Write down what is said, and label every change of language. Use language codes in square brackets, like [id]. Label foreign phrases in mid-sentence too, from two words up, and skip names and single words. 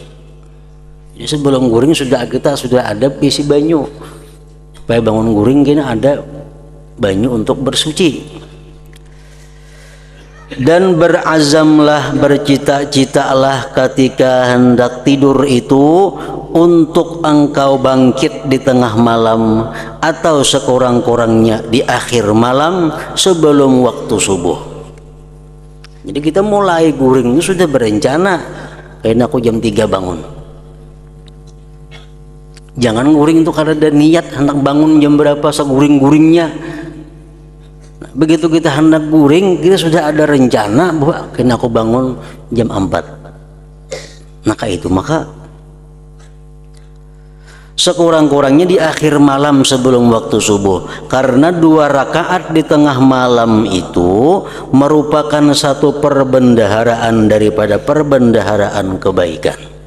[id] Jadi sebelum guring kita sudah ada isi banyu, supaya bangun guring kita ada banyu untuk bersuci. Dan berazamlah, bercita-citalah ketika hendak tidur itu untuk engkau bangkit di tengah malam atau sekurang-kurangnya di akhir malam sebelum waktu subuh. Jadi kita mulai guring itu sudah berencana, kayaknya aku jam 3 bangun. Jangan guring itu karena ada niat hendak bangun jam berapa seguring-guringnya. Nah, begitu kita hendak guring, kita sudah ada rencana bahwa kena aku bangun jam 4. Maka sekurang-kurangnya di akhir malam sebelum waktu subuh, karena 2 rakaat di tengah malam itu merupakan satu perbendaharaan daripada perbendaharaan kebaikan.